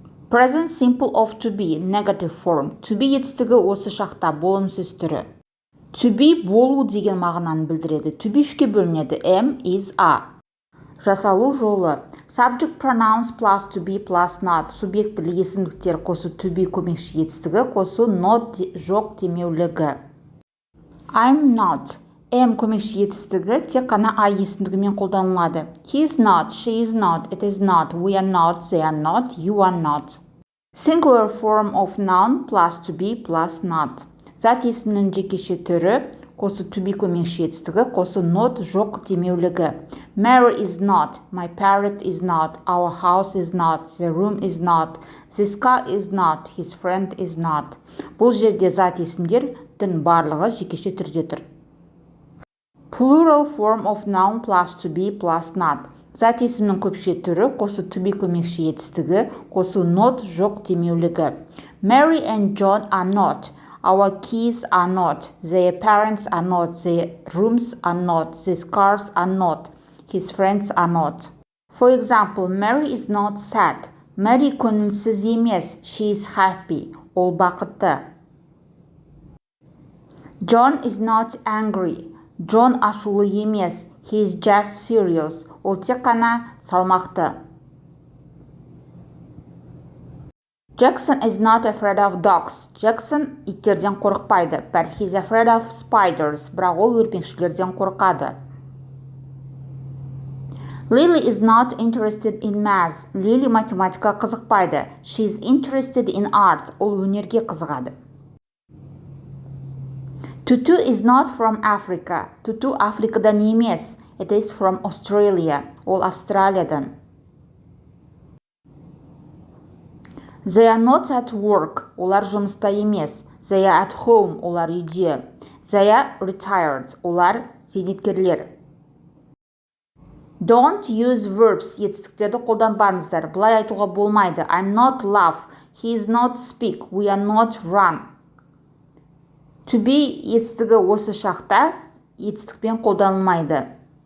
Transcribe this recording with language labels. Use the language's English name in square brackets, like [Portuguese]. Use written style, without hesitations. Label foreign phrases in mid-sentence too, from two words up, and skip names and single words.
[English] Present simple of to be, negative form. To be [Kazakh] етістігі осы шақта, болымсыз түрі. [English] To be [Kazakh] болу деген мағынаны білдіреді. [English] To be [Kazakh] үшке бөлінеді. [English] Am, is, are. [Kazakh] Жасалу жолы. [English] Subject pronouns plus to be plus not. [Kazakh] Субъектілі есімдіктер қосу [English] to be [Kazakh] көмекші етістігі, қосу not жоқ демеулігі. [English] I'm not. [Kazakh] Am көмекші етістігі тек қана I есімдігімен қолданылады. [English] He is not, she is not, it is not, we are not, they are not, you are not. Singular form of noun plus to be plus not. [Kazakh] Зат есімнің жекеше түрі, қосу [English] to be [Kazakh] көмекші етістігі, қосу not жоқ демеулігі. [English] Mary is not, my parrot is not, our house is not, the room is not, this car is not, his friend is not. [Kazakh] Бұл жерде зат есімдердің барлығы жекеше түрде тұр. [English] Plural form of noun plus to be plus not. [Kazakh] Зат есімнің көпше түрі, қосу [English] to be [Kazakh] көмекші етістігі, қосу not жоқ демеулігі. [English] Mary and John are not. Our kids are not. Their parents are not. Their rooms are not. These cars are not. His friends are not. For example, Mary is not sad. [Kazakh] Mary көңілсіз емес. [English] She is happy. [Kazakh] Ол бақытты. [English] John is not angry. [Kazakh] John ашулы емес. [English] He is just serious. [Kazakh] Ол тек қана салмақты. [English] Jackson is not afraid of dogs. [Kazakh] Jackson иттерден қорықпайды. [English] But he's afraid of spiders. [Kazakh] Бірақ ол өрпеншілерден қорқады. [English] Lily is not interested in math. [Kazakh] Lily математика қызықпайды. [English] She is interested in art. [Kazakh] Ол өнерге қызығады. [English] Tutu is not from Africa. [Kazakh] Tutu Африкадан емес. [English] It is from Australia. [Kazakh] Ол Австралиядан. [English] They are not at work. [Kazakh] Олар жұмыста емес. [English] They are at home. [Kazakh] Олар үйде. [English] They are retired. [Kazakh] Олар зейнеткерлер. [English] Don't use verbs. [Kazakh] Етістіктерді қолданбаңыздар. Бұлай айтуға болмайды. [English] I'm not laugh. He is not speak. We are not run. To be [Kazakh] етістігі осы шақта етістікпен қолданылмайды.